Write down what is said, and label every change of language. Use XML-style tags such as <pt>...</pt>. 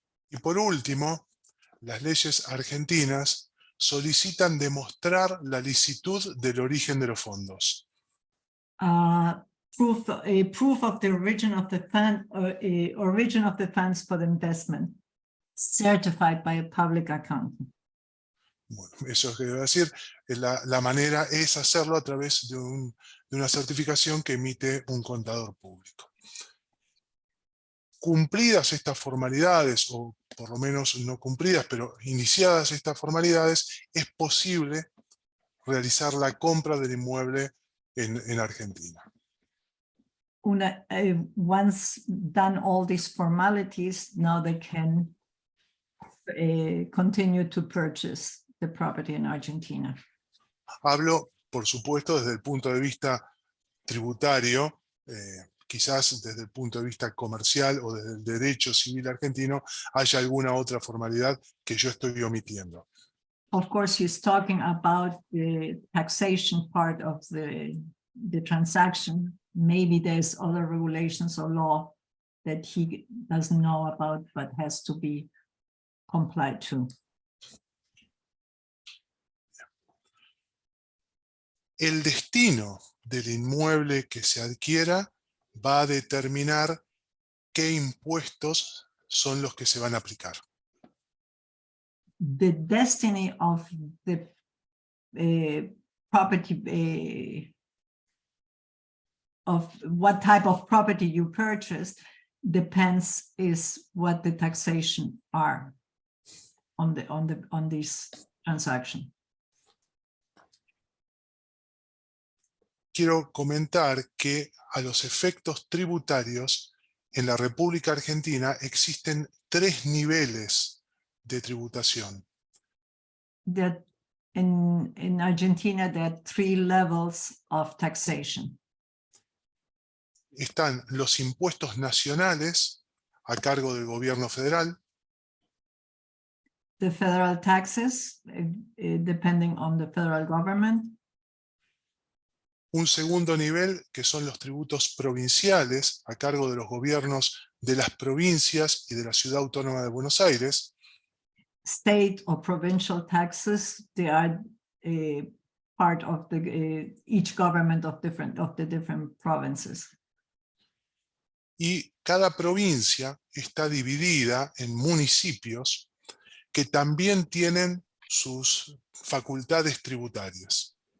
<es>Y por último, las leyes argentinas solicitan demostrar la licitud del origen de los fondos.</es> <en>Proof of the origin of the fund, origin of the funds for the investment, certified by a public accountant.</en> <es>Bueno, eso es que debo decir, la manera es hacerlo a través de una certificación que emite un contador público. Cumplidas estas formalidades, o por lo menos no cumplidas, pero iniciadas estas formalidades, es posible realizar la compra del inmueble en Argentina.</es> <en>Once done all these formalities, now they can continue to purchase the property in Argentina.</en> <es>Hablo, por supuesto, desde el punto de vista tributario, quizás desde el punto de vista comercial o desde el derecho civil argentino haya alguna otra formalidad que yo estoy omitiendo.</es> <en>Of course, he's talking about the taxation part of the transaction. Maybe there's other regulations or law that he doesn't know about, but has to be complied to.</en> <es>El destino del inmueble que se adquiera va a determinar qué impuestos son los que se van a aplicar.</es> <en>The destiny of the property, of what type of property you purchase, depends is what the taxation are on this transaction.</en> <es>Quiero comentar que a los efectos tributarios en la República Argentina existen 3 niveles de tributación.</es> <en>That in Argentina, there are 3 levels of taxation.</en> <es>Están los impuestos nacionales a cargo del gobierno federal,</es> <en>The federal taxes, depending on the federal government.</en> <es>un segundo nivel que son los tributos provinciales a cargo de los gobiernos de las provincias y de la Ciudad Autónoma de Buenos Aires,</es> <en>State or provincial taxes, they are part of each government of the different provinces.</en> <es>y cada provincia está dividida en municipios que también tienen sus facultades tributarias.</es>